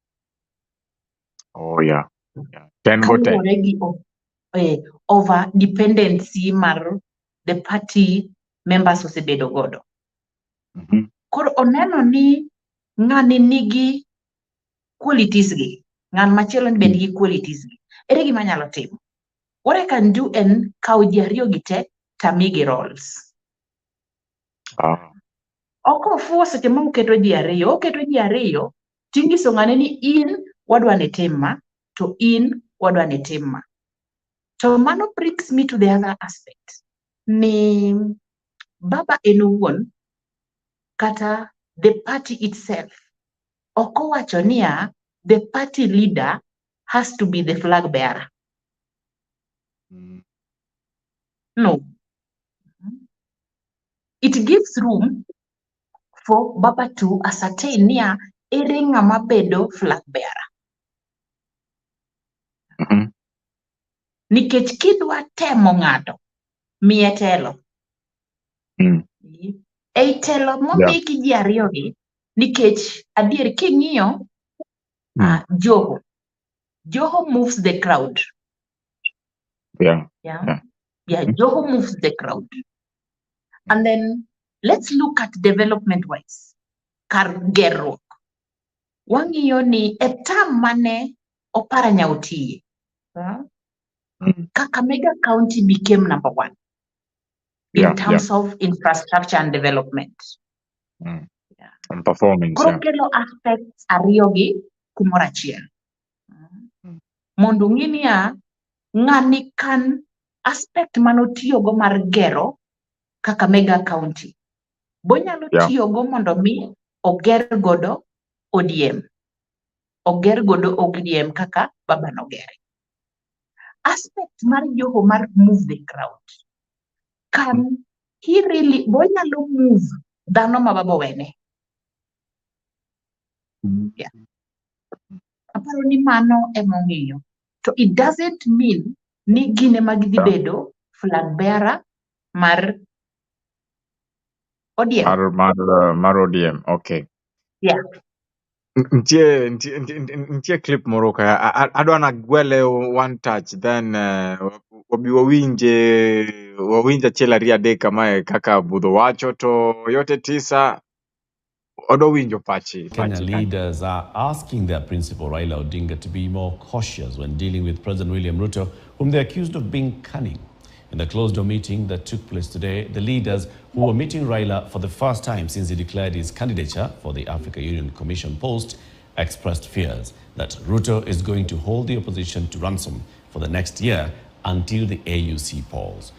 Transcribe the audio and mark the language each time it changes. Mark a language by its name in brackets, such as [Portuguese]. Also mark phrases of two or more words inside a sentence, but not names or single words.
[Luo (Kenya and Tanzania)] Kaluwore gi [English] over dependency [Luo (Kenya and Tanzania)] mar [English] the party members [Luo (Kenya and Tanzania)] osebedo godo. Koro oneno ni ng'ani nigi qualities gi, ng'an machielo ni bende gi qualities gi. Ere gima nyalo timo? [English] What I can do [Luo (Kenya and Tanzania)] en kawo ji ariyo gi te tamigi roles. Oko fuo seche ma oketo ji ariyo, tingiso ng'ane ni in wadwa ni tim ma, to in wadwa ni tim ma. To mano [English] brings me to the other aspect. [Luo (Kenya and Tanzania)] Ni baba en owuon kata [English] the party itself. [Luo (Kenya and Tanzania)] Oko wacho niya, [English] the party leader has to be the flag bearer. No. It gives room for baba to ascertain niya, [Luo (Kenya and Tanzania)] ere ng'ama bedo [English] flag bearer. [Luo (Kenya and Tanzania)] Nikech kidwa temo ng'ato, miye telo. Ei telo momiki ji ariyo gi, nikech adier king'iyo Joho [English] moves the crowd. Joho moves the crowd. And then let's look at development wise. [Luo (Kenya and Tanzania)] Kar gerruok. Wang'iyo ni etam mane Oparanya otiye. [English] Kakamega County became number 1 in terms of infrastructure and development. And performance. [Luo (Kenya and Tanzania)] Koro aspects ariyo gi kumoro achiel. Mondo ng'i niya, ng'ani kan aspect manotiyogo mar gero Kakamega County. Bonyalo tiyogo mondo mi oger godo ODM. Oger godo ODM kaka baba nogere. Aspect mar Joho mar [English] move the crowd. Can he really, [Luo (Kenya and Tanzania)] bonyalo move dhano ma baba wene? Aparo ni mano emong'iyo. [English] So it doesn't mean [Luo (Kenya and Tanzania)] ni gine magidhi bedo [English] flag bearer mar ODM. [Luo (Kenya and Tanzania)] Mar ODM, okay. Ntie clip moro ka adwa na gwele [English] one touch, [Luo (Kenya and Tanzania)] then wawinje achiel ariyo adek kamae kaka Budho wacho, to yote tisa odo winjo pachi. [English] Kenya leaders are asking their principal Raila Odinga to be more cautious when dealing with President William Ruto, whom they accused of being cunning. In the closed-door meeting that took place today, the leaders who were meeting Raila for the first time since he declared his candidature for the Africa Union Commission post expressed fears that Ruto is going to hold the opposition to ransom for the next year until the AUC polls.